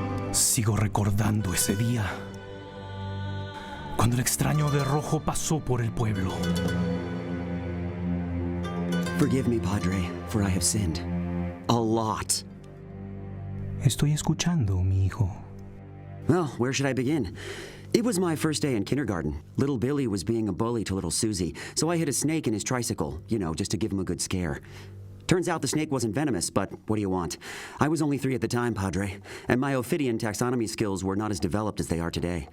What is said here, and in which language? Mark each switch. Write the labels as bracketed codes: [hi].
[es] Sigo recordando ese día, cuando el extraño de rojo pasó por el pueblo. [en] Forgive me, Padre, for I have sinned. A lot. [es] Estoy escuchando, mi hijo. [en] Well, where should I begin? It was my first day in kindergarten. Little Billy was being a bully to little Susie, so I hit a snake in his tricycle, just to give him a good scare. Turns out the snake wasn't venomous, but what do you want? I was only 3 at the time, Padre, and my Ophidian taxonomy skills were not as developed as they are today.